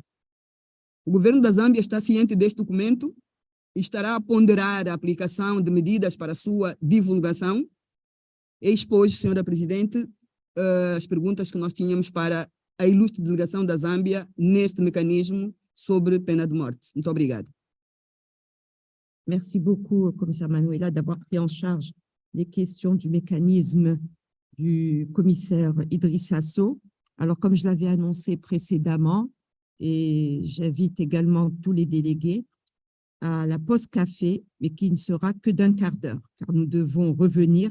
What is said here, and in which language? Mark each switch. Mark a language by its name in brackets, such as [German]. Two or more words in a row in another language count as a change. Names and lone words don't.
[Portuguese] O governo da Zâmbia está ciente deste documento e estará a ponderar a aplicação de medidas para a sua divulgação. E expôs, senhora Presidente, as perguntas que nós tínhamos para a ilustre delegação da Zâmbia neste mecanismo sobre pena de morte. Muito obrigada. [French] Merci beaucoup, commissaire Manuela, d'avoir pris en charge les questions du mécanisme du commissaire Idrissa Sow. Alors, comme je l'avais annoncé précédemment, et j'invite également tous les délégués à la pause café, mais qui ne sera que d'1 quart d'heure, car nous devons revenir.